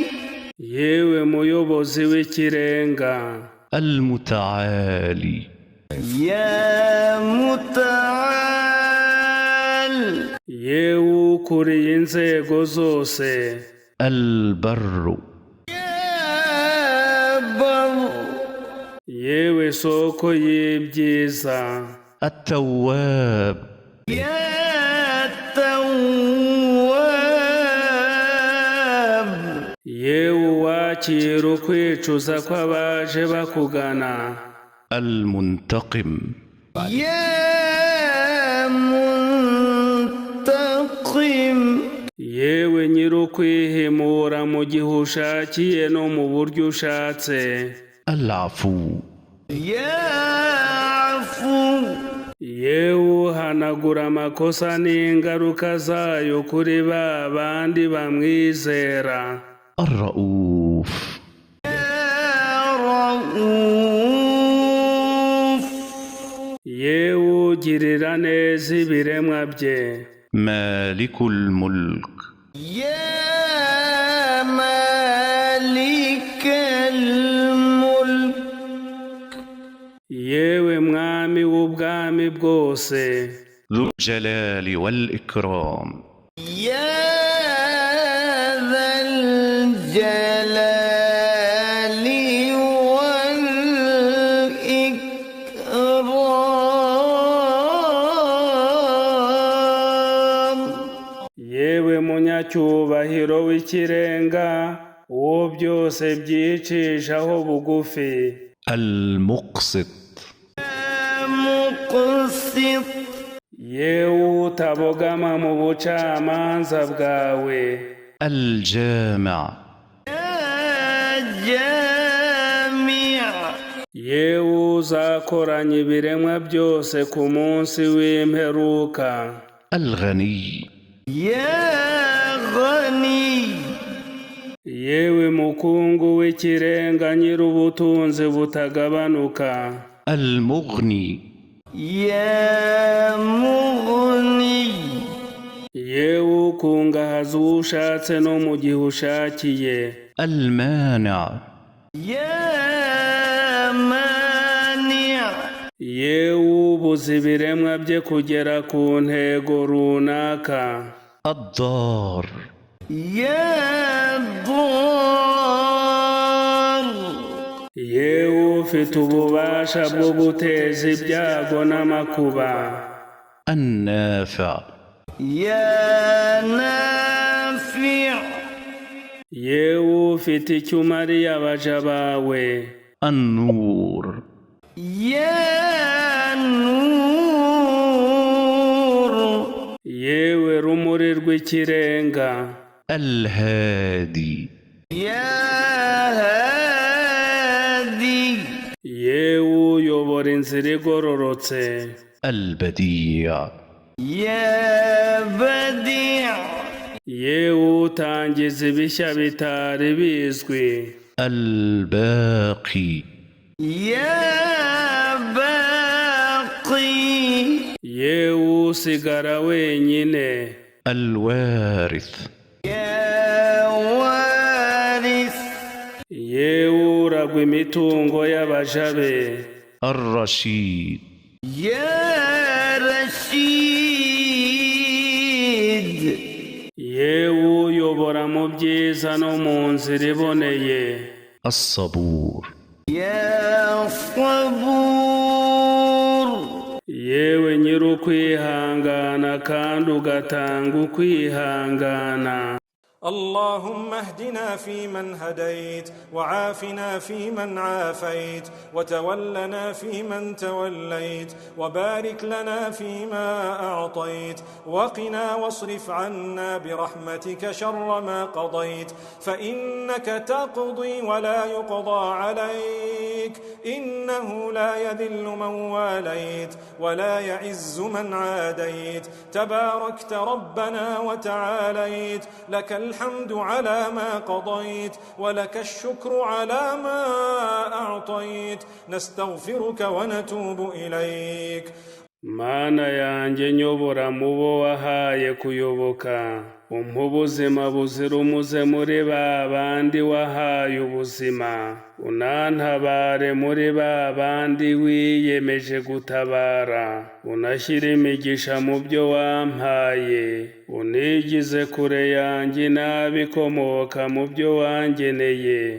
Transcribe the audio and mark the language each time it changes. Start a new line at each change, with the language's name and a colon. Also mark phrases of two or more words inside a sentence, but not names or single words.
Kinyarwanda: yewe muyobozi w'ikirenga.
Arabic: المتعالي يا متعال
Kinyarwanda: yewe ukuriye inzego zose.
Arabic: البر يا بر
Kinyarwanda: yewe soko y'ibyiza.
Arabic: التواب يا تواب
Kinyarwanda: yewe wakira ukwicuza kw'abaje bakugana.
Arabic: المنتقم يا منتقم
Kinyarwanda: yewe nyir'ukwihimura mu gihe ushakiye no mu buryo ushatse.
Arabic: العفو يا عفو
Kinyarwanda: yewe uhanagura amakosa n'ingaruka zayo kuri ba bandi bamwizera.
Arabic: الرؤوف يا رؤوف
Kinyarwanda: yewe ugirira neza ibiremwa bye.
Arabic: مالك الملك يا مالك الملك
Kinyarwanda: yewe mwami w'ubwami bwose.
Arabic: ذو الجلال والإكرام يا ذا الجلال والإكرام
Kinyarwanda: yewe munyacyubahiro w'ikirenga uwo byose byicishaho bugufi.
Arabic: المقسط مقسط
Kinyarwanda: yewe utabogama mu bucamanza bwawe.
Arabic: الجامع يا جامع
Kinyarwanda: yewe uzakoranya ibiremwa byose ku munsi w'imperuka.
Arabic: الغني يا غني
Kinyarwanda: yewe mukungu w'ikirenga nyir'ubutunzi butagabanuka.
Arabic: المغني يا مغني
Kinyarwanda: yewe ukungahaza uwo ushatse no mu gihe ushakiye.
Arabic: المانع يا مانع
Kinyarwanda: yewe ubuza ibiremwa bye kugera ku ntego runaka.
Arabic: الضار يا ضار
Kinyarwanda: yewe ufite ububasha bwo guteza ibyago n'amakuba.
Arabic: النافع يا نافع
Kinyarwanda: yewe ufite icyo umariye abaja bawe.
Arabic: النور يا نور
Kinyarwanda: yewe rumuri rw'ikirenga.
Arabic: الهادي يا هادي
Kinyarwanda: yewe uyobora inzira igororotse.
Arabic: البديع يا بديع
Kinyarwanda: yewe utangiza ibishya bitari bizwi.
Arabic: الباقي يا باقي
Kinyarwanda: yewe usigara wenyine.
Arabic: الوارث يا وارث
Kinyarwanda: yewe uragwa imitungo y'abaja be.
Arabic: الرشيد يا رشيد
Kinyarwanda: yewe uyobora mu byiza no mu nzira iboneye.
Arabic: الصبور يا صبور
Kinyarwanda: yewe ugira ukwihangana kandi ugatanga ukwihangana.
Arabic: اللهم اهدنا فيمن هديت وعافنا فيمن عافيت وتولنا فيمن توليت وبارك لنا فيما أعطيت وقنا واصرف عنا برحمتك شر ما قضيت فإنك تقضي ولا يقضى عليك إنه لا يذل من واليت ولا يعز من عاديت تباركت ربنا وتعاليت لك الحمد على ما قضيت ولك الشكر على ما أعطيت نستغفرك ونتوب إليك.
Kinyarwanda: Mana yanjye nyobora mubo wahaye kuyoboka, umpa ubuzima buzira umuze muri ba bandi wahaye ubuzima, unantabare muri ba bandi wiyemeje gutabara, unashyire imigisha mu byo wampaye, unigize kure yanjye n'abikomoka mu byo wangeneye.